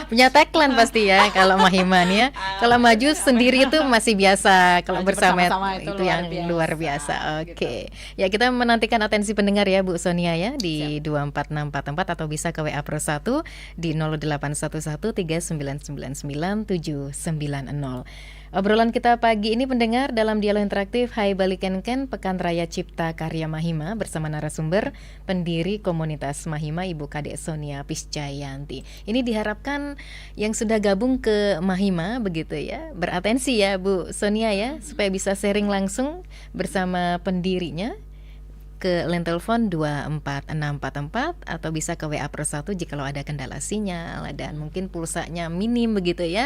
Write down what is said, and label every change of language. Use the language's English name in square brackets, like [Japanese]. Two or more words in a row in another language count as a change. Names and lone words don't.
[Indonesian] Punya tagline pasti ya kalau Mahima nih ya. Kalau maju sendiri itu masih biasa, kalau bersama itu yang luar biasa. Oke. Ya, kita menantikan atensi pendengar ya Bu Sonia ya di 24644 atau bisa ke WA Pro 1 di 081139999790. Obrolan kita pagi ini pendengar dalam dialog interaktif Hai Bali Kenken Pekan Raya Cipta Karya Mahima bersama narasumber pendiri komunitas Mahima Ibu Kadek Sonia Piscayanti. Ini diharapkan yang sudah gabung ke Mahima begitu ya, beratensi ya Bu Sonia ya, supaya bisa sharing langsung bersama pendirinya ke line telepon 24644 atau bisa ke WA Pro 1 jika ada kendala sinyal dan mungkin pulsanya minim begitu ya.